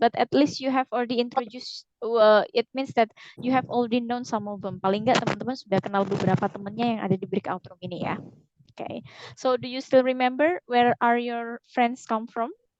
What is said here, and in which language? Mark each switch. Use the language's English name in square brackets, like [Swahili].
[English] But at least you have already introduced. It means that you have already known some of them. [Indonesian] Paling nggak teman-teman sudah kenal beberapa temannya yang ada di breakout room ini ya. Okay. [English] So do you still remember where are your friends come from?